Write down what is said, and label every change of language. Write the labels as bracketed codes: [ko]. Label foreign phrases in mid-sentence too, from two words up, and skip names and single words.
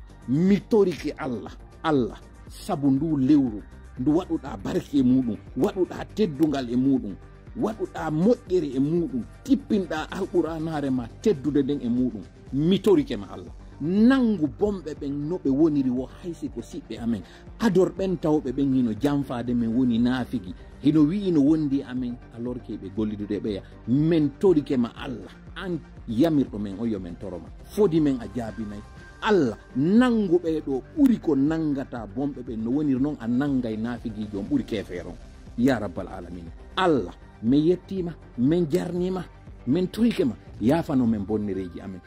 [ff] mi torike Allah sabu ndu lewru ndu waɗuɗa barke e muɗum waɗuɗa teddugal e muɗum waɗuɗa moƴƴere e muɗum tippinɗa alquranare ma teddude nden e muɗum mi torike ma Allah nangu bomɓe ɓen no ɓe woniri wo haysi ko siɓɓe amen ador ɓen tawɓe ɓen hino janfade men woni naafigi hino wi'i no wondi amen [fr] alors que [ff] ɓe gollidude ɓeya men torike ma Allah an yamirɗo men o yo men toroma fodi men a jaabinayi Allah nangu ɓeɗo ɓuri ko nangata bomɓe ɓen no woniri noon a nangay naafigijo on ɓuri kefeeron [ar] ya rabbal alamina [ff] Allah min yettima min jarnima min torike ma yafano men bonnereji amen